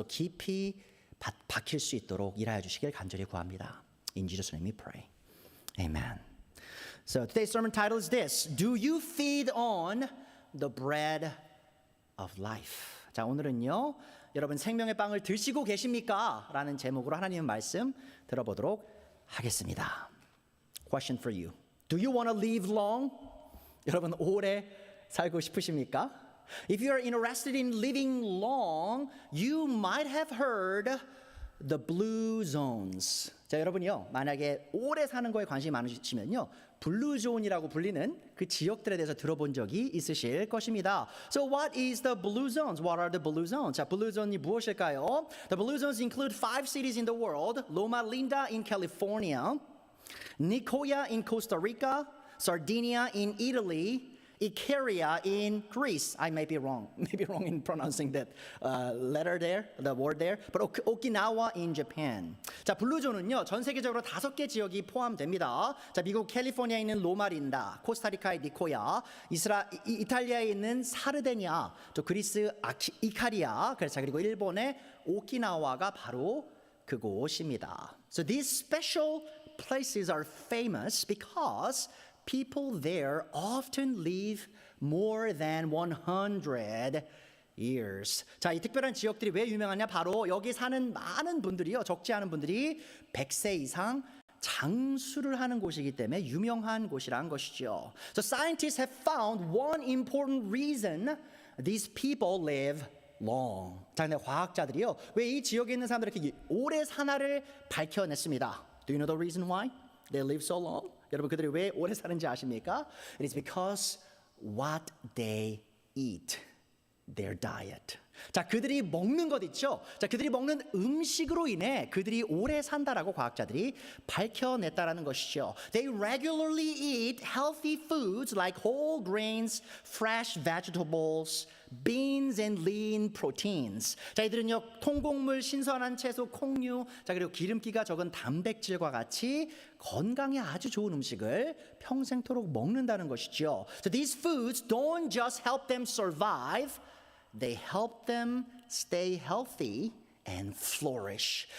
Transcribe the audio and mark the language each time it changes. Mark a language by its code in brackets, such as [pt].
[ko] 깊이 박힐 수 있도록 일하여 주시길 간절히 구합니다. [en] In Jesus' name we pray. Amen. So today's sermon title is this: Do you feed on the bread of life? [ko] 자, 오늘은요, 여러분 생명의 빵을 드시고 계십니까? 라는 제목으로 하나님의 말씀 들어보도록 하겠습니다. [en] Question for you. Do you want to live long? [ko] 여러분 오래 살고 싶으십니까? [en] If you are interested in living long, you might have heard the blue zones. [ko] 자, 여러분이요, 만약에 오래 사는 거에 관심이 많으시면요, 블루존이라고 불리는 그 지역들에 대해서 들어본 적이 있으실 것입니다. [en] So what is the blue zones? What are the blue zones? [ko] 자, 블루존이 무엇일까요? [en] The blue zones include 5 cities in the world: Loma Linda in California, Nicoya in Costa Rica, Sardinia in Italy, Icaria in Greece. I may be wrong in pronouncing that letter there, the word there. But Okinawa in Japan. [ko] 자, 블루존은요, 전 세계적으로 5개 지역이 포함됩니다. 자, 미국 캘리포니아에 있는 로마린다, 코스타리카의 니코야, 이탈리아에 있는 사르데니아, 또 그리스 이카리아, 그리고 일본의 오키나와가 바로 그곳입니다. [en] So these special places are famous because people there often live more than 100 years. [ko] 자, 이 특별한 지역들이 왜 유명하냐? 바로 여기 사는 많은 분들이요, 적지 않은 분들이 100세 이상 장수를 하는 곳이기 때문에 유명한 곳이란 것이죠. [en] So scientists have found one important reason these people live long. [ko] 자, 근데 과학자들이요, 왜 이 지역에 있는 사람들이 이렇게 오래 사나를 밝혀냈습니다. [en] Do you know the reason why they live so long? [ko] 여러분, 그들이 왜 오래 사는지 아십니까? [en] It is because what they eat, their diet. [ko] 자, 그들이 먹는 것 있죠? 자, 그들이 먹는 음식으로 인해 그들이 오래 산다라고 과학자들이 밝혀냈다라는 것이죠. [en] They regularly eat healthy foods like whole grains, fresh vegetables, beans and lean proteins. [ko] 자, 이들은요, 통곡물, 신선한 채소, 콩류, 자, 그리고 기름기가 적은 단백질과 같이 건강에 아주 좋은 음식을 평생토록 먹는다는 것이죠. [en] So these foods don't just help them survive, they help them stay healthy and flourish.